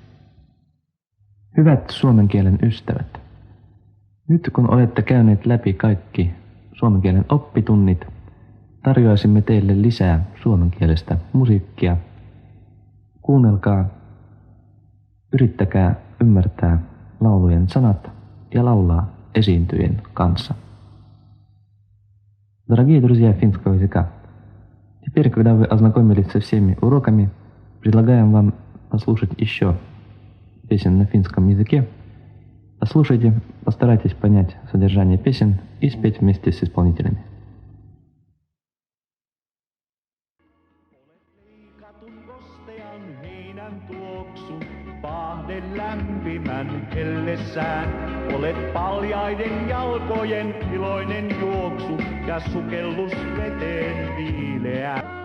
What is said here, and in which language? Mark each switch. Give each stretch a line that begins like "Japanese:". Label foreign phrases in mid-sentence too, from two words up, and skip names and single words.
Finnish: Hyvät suomen kielen ystävät, nyt kun olette käyneet läpi kaikki suomen kielen oppitunnit, tarjoaisimme teille lisää suomenkielistä musiikkia. Kuunnelkaa, yrittäkää ymmärtää laulujen sanat ja laulaa esiintyjien kanssa.
Russian: Дорогие друзья финского языка, теперь, когда вы ознакомились со всеми уроками, предлагаем вам послушать еще песен на финском языке. Послушайте, постарайтесь понять содержание песен и спеть вместе с исполнителями.
Finnish: Lämpimän hellessään olet paljaiden jalkojen iloinen juoksu ja sukellus veteen viileä.